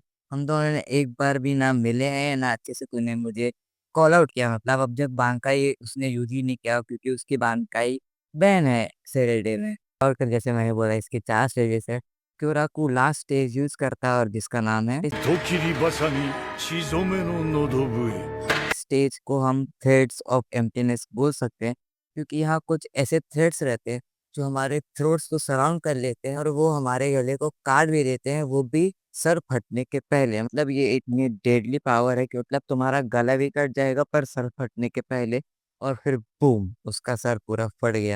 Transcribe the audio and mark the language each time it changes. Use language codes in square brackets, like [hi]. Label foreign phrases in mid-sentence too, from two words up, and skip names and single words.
[hi] हम दोनों ने एक बार भी ना मिले हैं ना अच्छे से तूने मुझे [en] call out [hi] किया, मतलब अब जब बांकाई उसने यूज ही नहीं किया क्योंकि उसकी बांकाई बैन है सेरेडे में। और फिर जैसे मैंने बोला इसके 4 स्टेजेस है। क्योराकू [en] last stage use [hi] करता है और जिसका नाम है, [ja] 糸切りばさみ血染めの喉笛 [hi] स्टेज को हम [en] threads of emptiness [hi] बोल सकते हैं क्योंकि यहाँ कुछ ऐसे थ्रेड्स रहते हैं जो हमारे थ्रोट्स को सराउंड कर लेते हैं और वो हमारे गले को काट भी देते हैं, वो भी सर फटने के पहले। मतलब ये इतनी [en] deadly power [hi] है कि मतलब तुम्हारा गला भी कट जाएगा पर सर फटने के पहले, और फिर बूम उसका सर पूरा फट गया।